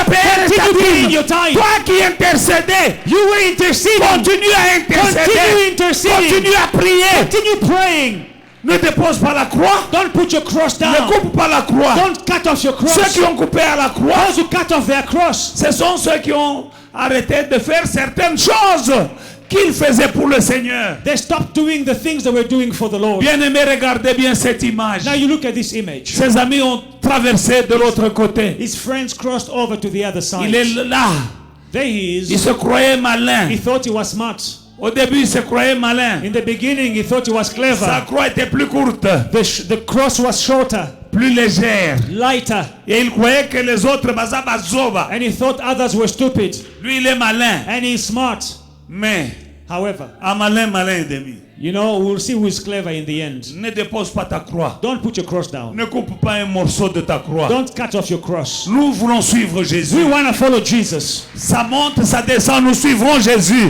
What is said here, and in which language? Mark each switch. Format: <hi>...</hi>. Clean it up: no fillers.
<fr>à payer ta</fr> <en>Continue paying</en> <fr>dîme.</fr> <en>your tithe.</en> <fr>Toi qui intercédais,</fr> <en>You were interceding.</en> <fr>continue à intercéder.</fr> <en>Continue interceding.</en> <fr>Continue à prier.</fr> <en>Continue praying.</en> <fr>Ne dépose pas la croix.</fr> <en>Don't put your cross</en> <fr>Ne</fr> <en>down.</en> <fr>coupe pas la croix.</fr> <en>Don't cut off your</en> <fr>Ceux</fr> <en>cross.</en> <fr>qui ont coupé à la croix,</fr> <en>Those who cut off their cross,</en> <fr>ce sont ceux qui ont arrêté de faire certaines choses qu'ils faisaient pour le Seigneur.</fr> <en>they stopped doing the things they were doing for the Lord.</en> <fr>Bien-aimés, regardez bien cette image.</fr> <en>Now you look at this image.</en> <fr>Ses amis ont traversé de l'autre côté.</fr> <en>His friends crossed over to the other</en> <fr>Il est</fr> <en>side.</en> <fr>là.</fr> <en>There he</en> <fr>Il</fr> <en>is.</en> <fr>se croyait malin.</fr> <en>He thought he was smart.</en> <fr>Au début, il se croyait malin.</fr> <en>In the beginning, he thought he was</en> <fr>Sa</fr> <en>clever.</en> <fr>croix était plus courte,</fr> <en>The cross was shorter,</en> <fr>plus légère.</fr> <en>lighter,</en> <fr>Et il croyait que les autres, bazabazoba.</fr> <en>and he thought others were stupid.</en> <fr>Lui, il est malin.</fr> <en>And he's smart.</en> <fr>Mais,</fr> <en>However,</en> <fr>un malin, malin et demi.</fr> <en>you know, we'll see who is clever in the end.</en> <fr>Ne dépose pas ta croix.</fr> <en>Don't put your cross down.</en> <fr>Ne coupe pas un morceau de ta croix.</fr> <en>Don't cut off your cross.</en> <fr>Nous voulons suivre</fr> <en>We</en> <fr>Jésus.</fr> <en>want to follow Jesus.</en> <fr>Ça monte, ça descend, nous suivrons Jésus.</fr>